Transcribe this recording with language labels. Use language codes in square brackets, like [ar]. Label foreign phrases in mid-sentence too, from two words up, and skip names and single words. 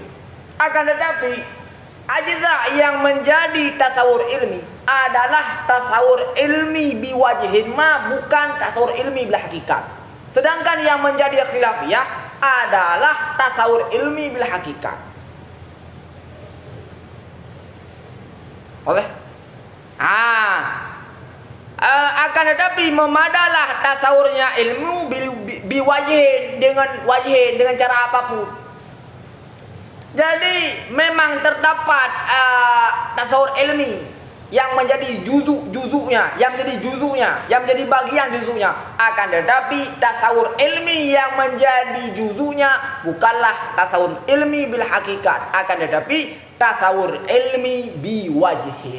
[id] Akan tetapi ajza' yang menjadi tasawur ilmi adalah [ar] تصور علمي بوجه ما, [id] bukan [ar] تصور علمي بالحقيقة. [id] Sedangkan yang menjadi khilafiyah adalah [ar] تصور علمي بالحقيقة. [id] Oke? Akan tetapi memadalah tasawurnya ilmu biwajhin, dengan cara apapun. Jadi memang terdapat [ar] تصور علمي [id] yang menjadi juzuknya, yang menjadi bagian juzuknya. Akan tetapi [ar] تصور علمي [id] yang menjadi juzuknya bukanlah [ar] تصور علمي بالحقيقة, [id] akan tetapi [ar] تصور علمي بوجه.